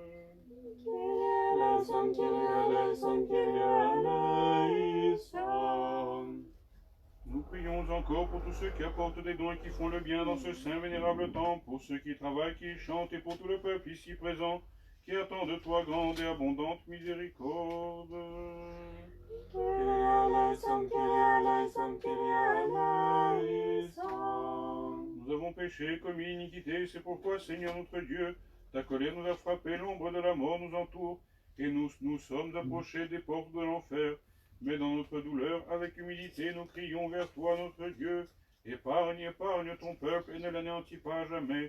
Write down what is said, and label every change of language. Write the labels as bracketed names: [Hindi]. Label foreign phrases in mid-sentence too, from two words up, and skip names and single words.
[French] Nous prions encore pour tous ceux qui apportent des dons et qui font le bien dans ce saint vénérable temple, pour ceux qui travaillent, qui chantent et pour tout le peuple ici présent, qui attend de toi grande et abondante miséricorde. [Greek] Kyrie eleison, Kyrie eleison, Kyrie eleison. [French] Nous avons péché, commis iniquité, c'est pourquoi, Seigneur notre Dieu, ta colère nous a frappé, l'ombre de la mort nous entoure, et nous sommes approchés des portes de l'enfer. Mais dans notre douleur, avec humilité, nous crions vers toi, notre Dieu. Épargne ton peuple et ne l'anéantis pas à jamais.